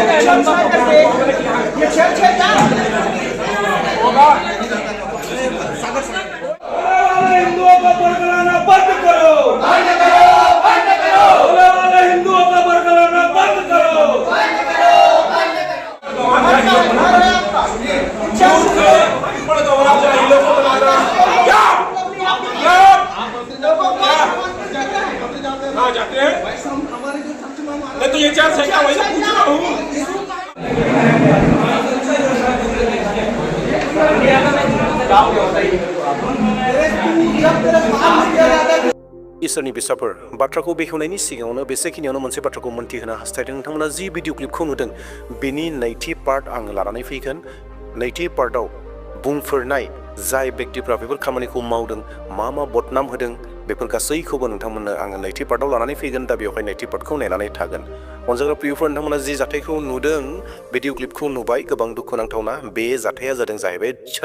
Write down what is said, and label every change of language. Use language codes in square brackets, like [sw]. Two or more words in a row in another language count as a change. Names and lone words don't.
[hi] होगा हिंदुओं को बरगलाना बंद करो बंद करो बंद करो हिंदुओं को बरगलाना बंद करो बंद करो बंद करो जाते हैं मैं तो ये 4 से क्या वही पूछ रहा हूँ [brx] इसोरनि बिसाफोर बाथ्राखौ बेखेवनायनि सिगाङावनो बेसेखिनियावनो मोनसे बाथ्राखौ मोनथिहोनो हास्थायदों नोंथांमोना जि भिडिअ क्लिपखौ नुदों बेनि नैथि पार्ट आं लानानै फैगोन नैथि पार्टआव बुंफोरनाय जाय व्यक्तिफ्रा बेफोर खामानिखौ मावदों मा बदनाम होदों बेफोर गासैखौबो नोंथांमोननो आङो नैथि पार्टआव लानानै फैगोन दा बेवहाय नैथि पार्टखौ नायनानै थागोन अनजाग्रा प्रियफोर नोंथांमोना जि जाथायखौ नुदों भिडिअ क्लिपखौ नुबाय गोबां दुखुनांथावना बे जाथाया जादों जाहैबाय